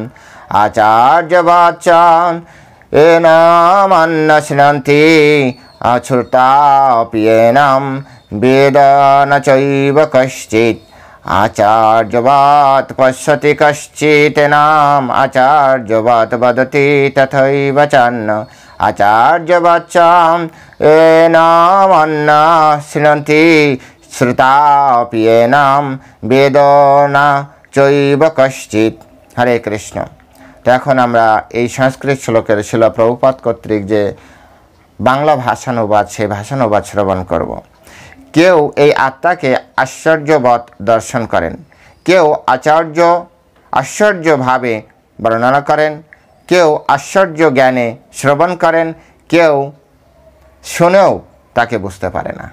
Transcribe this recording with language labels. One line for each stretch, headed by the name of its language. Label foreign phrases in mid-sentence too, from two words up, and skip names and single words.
Sanskrit: आचार्यवत् एनामन्नश्नन्ति अश्रुतापि एनं वेद न चैव कश्चित् आचार्यवत् पश्यति कश्चिन्नाम आचार्यवत् वदति तथैव चान्यम् आचार्यवत् एनामन्नश्नन्ति श्रुतापि एनं वेद न चैव कश्चित्। हरे कृष्ण।
Bangla: तो এখন আমরা এই সংস্কৃত শ্লোকের শিল প্রভুপাদ কর্তৃক যে বাংলা ভাষানুবাদ, সেই ভাষানুবাদ শ্রবণ করব। কেউ এই আত্মাকে আশ্চর্যবৎ দর্শন করেন, কেউ আশ্চর্যভাবে বর্ণনা করেন, কেউ আশ্চর্য জ্ঞানে শ্রবণ করেন, কেউ শুনেও তাকে বুঝতে পারে না।